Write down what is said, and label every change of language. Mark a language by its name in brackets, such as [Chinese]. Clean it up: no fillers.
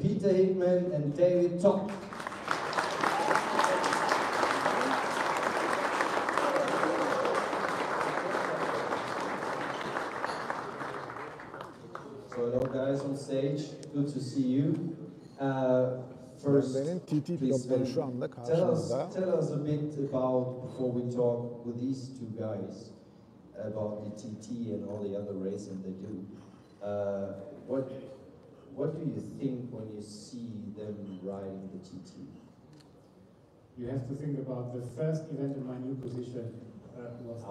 [English] Peter Hickman and David Todd. So hello guys on stage, good to see you. First, [Turkish] TT pilotları şu anda karşımızda. [English] Tell us a bit about, before we talk with these two guys, about the TT and all the other racing they do. What do you think when you see them riding the TT? You have to think about the first event in my new position was the